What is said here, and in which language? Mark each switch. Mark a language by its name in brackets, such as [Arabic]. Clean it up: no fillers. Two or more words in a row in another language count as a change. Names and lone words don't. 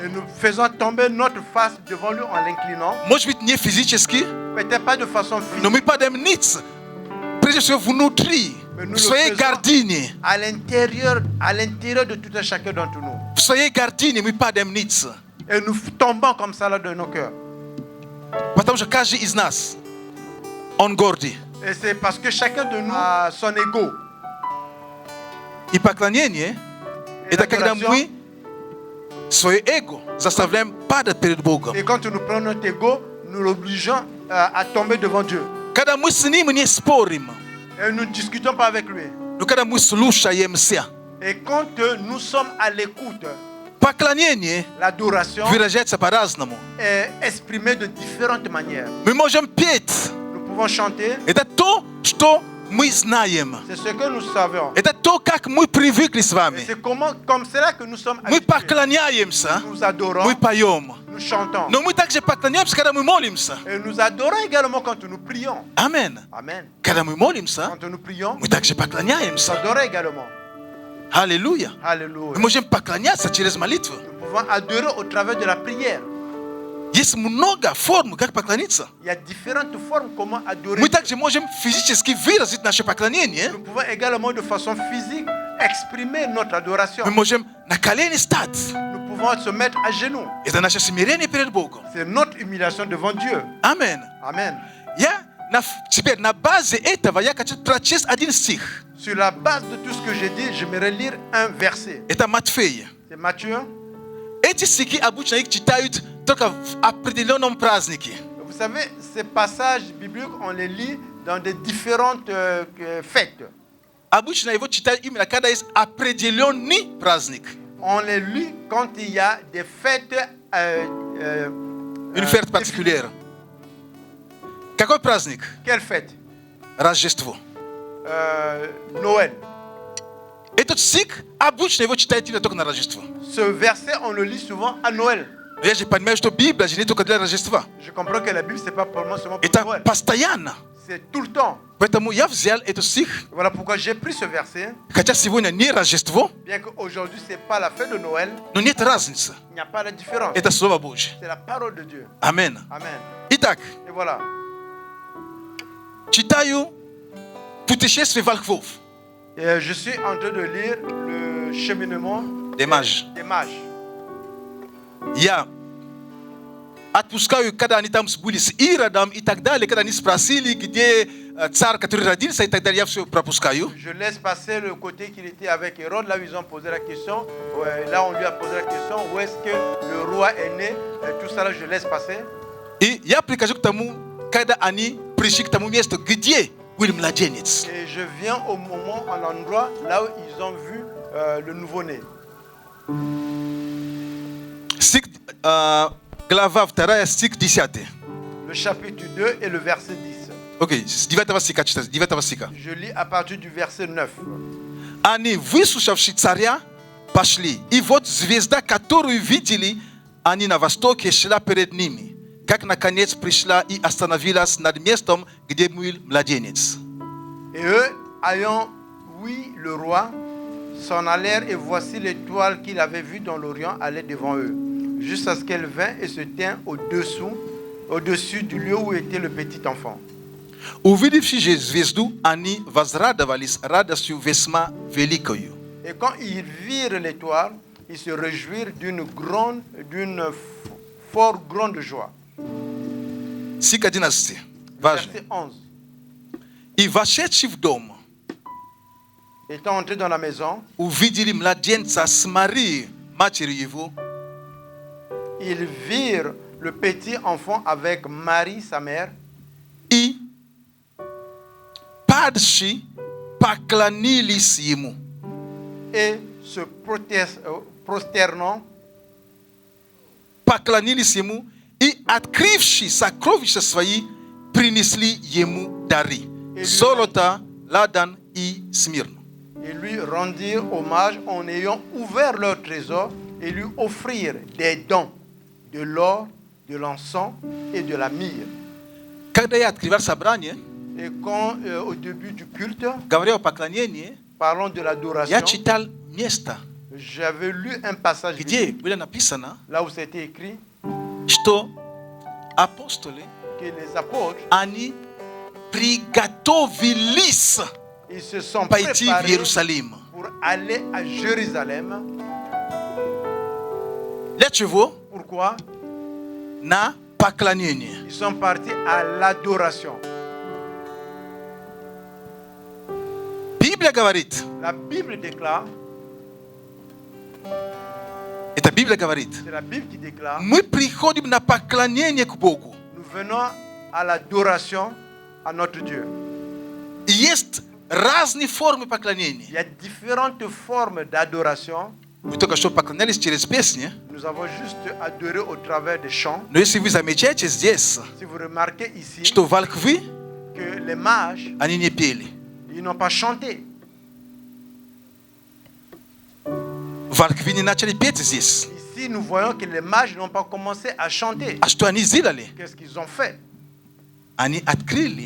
[French] Et nous faisons tomber notre face devant lui en l'inclinant. [Russian] Может быть, не физически, [French] Peut-être pas de façon [Russian] но [French] physique, [Russian] мы падаем ниц. Прежде всего внутри, [French] mais nous [Russian] в [French] le [Russian] своей [French] faisons [Russian] гордине. [French] à l'intérieur de tout un chacun d'entre nous. [Russian] В своей гордине мы падаем ниц. [French] Et nous tombons comme ça là de nos cœurs. [Russian] Потому что каждый из нас, он гордый. [French] Et c'est parce que chacun de nous a son ego. [Russian] И поклонение, [French] Et [Russian] это когда [French] l'adoration, [Russian] мы свое эго заставляем падать перед Богом. [French] et quand nous prenons notre ego, nous l'obligeons à tomber devant Dieu. [Russian] Когда мы с ним не спорим, [French] Et nous ne discutons pas avec lui. [Russian] но когда мы слушаемся, [French] Et quand nous sommes à l'écoute, [Russian] поклонение [French] l'adoration [Russian] выражается по-разному. [French] est exprimée de différentes manières. [Russian] Мы можем петь. [French] Nous pouvons chanter, [Russian] Это то, что мы знаем. [French] c'est ce que nous savons. [Russian] Это то, как мы привыкли с [French] Et [Russian] вами. [French] c'est comme cela que nous sommes [Russian] Мы [French] habitués. [Russian] поклоняемся, [French] Nous adorons, [Russian] мы поем. [French] nous chantons. [Russian] Но мы также поклоняемся, когда мы молимся. [French] Et nous adorons également quand nous prions. [Russian] Амен. [French] Amen. [Russian] Когда мы молимся, [French] Quand nous prions, [Russian] мы также [French] nous [Russian] поклоняемся. [French] adorons également. [Russian] Аллилуйя. [French] Alléluia. [Russian] Мы можем поклоняться через молитву. [French] Nous pouvons adorer au travers de la prière. [Russian] Есть много форм, как поклониться. [French] Il y a différentes formes comment adorer. [Russian] Мы также можем физически выразить наше поклонение. [French] Nous pouvons également de façon physique exprimer notre adoration. [Russian] Мы можем на колени стать. [French] Nous pouvons se mettre à genoux. [Russian] Это наше смирение перед Богом. [French] C'est notre humiliation devant Dieu. [Russian] Амен. [French] Amen. [Russian] Теперь на базе этого я хочу прочесть один стих. [French] Sur la base de tout ce que j'ai dit, j'aimerais lire un verset. [Russian] Это Матфея. [French] C'est Matthieu. [Russian] Эти стихи обычно их читают только в определенном празднике. [French] Vous savez, ces passages bibliques, on les lit dans des différentes fêtes. [Russian] Обычно его читают именно когда есть определенный праздник. [French] On les lit quand il y a des fêtes. Une fête particulière. [Russian] Какой праздник? [French] Quelle fête? [Russian] Рождество. [French] Noël. [Russian] Этот стих обычно его читают именно только на Рождество. [French] Ce verset, on le lit souvent à Noël. [Russian] Но я же понимаю, что Библия же не только для Рождества. [French] Je comprends que la Bible, c'est pas pour moi seulement pour [Russian] Это [French] Noël. [Russian] постоянно. [French] C'est tout le temps. [Russian] Поэтому я взял этот стих, [French] Voilà pourquoi j'ai pris ce verset. [Russian] хотя сегодня не Рождество, [French] Bien qu'aujourd'hui, ce n'est pas la fête de Noël, [Russian] но нет разницы. [French] il n'y a pas de différence. [Russian] Это Слово Божье. [French] C'est la parole de Dieu. [Russian] Амен. [French] Amen. [Russian] Итак, [French] Et voilà. [Russian] читаю «Путешествие волхвов» [French] Et je suis en train de lire le cheminement des mages. des mages. [Russian] Я отпускаю, когда они там были с Иродом и так далее, когда они спросили, где царь, который родился и так далее, я все пропускаю. [French] Je laisse passer le côté qu'il était avec Hérode, là où ils ont posé la question. Ouais, là, on lui a posé la question, où est-ce que le roi est né. Et tout ça, là, je laisse passer. [Russian] И я прихожу к тому, когда они пришли к тому месту, где был младенец. [French] Et je viens au moment, à l'endroit, là où ils ont vu le nouveau-né. [Russian] Стих, глава 2, стих 10. [French] Le chapitre 2 et le verset 10. [Russian] Окей, с 9 стиха читать, 9 стиха. [French] Je lis à partir du verset 9. [Russian] Они, выслушавши царя, пошли. И вот звезда, которую видели, они на востоке, шла перед ними. Как наконец пришла и остановилась над местом, где был младенец. [French] Et eux, ayant oui le roi, s'en allèrent et voici l'étoile qu'ils avaient vue dans l'Orient allait devant eux, jusqu'à ce qu'elle vint et se tint au-dessus du lieu où était le petit enfant. [Russian] Увидевши же звезду, они возрадовались радостью весьма великою. [French] Et quand ils virent l'étoile, ils se réjouirent d'une fort grande joie. [Russian] Стих 11. Важно. [French] Verset 11. [Russian] И вошедши в дом, [French] Étant entrés dans la maison, [Russian] увидели младенца с Марией, матерью его, [French] ils virent le petit enfant avec Marie, sa mère, [Russian] и падши поклонились ему. [French] et se prosternant, [Russian] Поклонились ему и, открывши сокровища свои, принесли ему дары. Золото, ладан и смирну. [French] et lui rendirent hommage en ayant ouvert leur trésor et lui offrirent des dons, de l'or, de l'encens et de la myrrhe. [Russian] Когда я открывал собрание, [French] Et quand au début du culte, [Russian] говорил о поклонении, [French] parlons de l'adoration, [Russian] я читал место, [French] j'avais lu un passage [Russian] где [French] biblique, [Russian] было написано, [French] là où c'était écrit [Russian] что апостолы, [French] que les apôtres, [Russian] они приготовились [French] ils se sont [Russian] пойти в [French] préparés [Russian] Иерусалим. [French] pour aller à Jérusalem. [Russian] Для чего? [French] Pourquoi? [Russian] На поклонение. [French] Ils sont partis à l'adoration. [Russian] Библия говорит, [French] La Bible déclare, [Russian] эта Библия говорит, [French] c'est la Bible qui déclare, [Russian] мы приходим на поклонение к Богу. [French] nous venons à l'adoration à notre Dieu. [Russian] И есть разные формы [French] Il [Russian] поклонения. [French] y a différentes formes d'adoration. [Russian] Мы только что поклонялись через песни, [French] Nous avons juste adoré au travers des chants. [Russian] но если вы замечаете здесь, [French] Si vous remarquez ici [Russian] что волхвы, [French] que les mages, [Russian] они не пели. [French] ils n'ont pas chanté. [Russian] Волхвы не начали петь здесь. [French] Ici, nous voyons que les mages n'ont pas commencé à chanter. [Russian] А что они сделали? [French] Qu'est-ce qu'ils ont fait? [Russian] Они открыли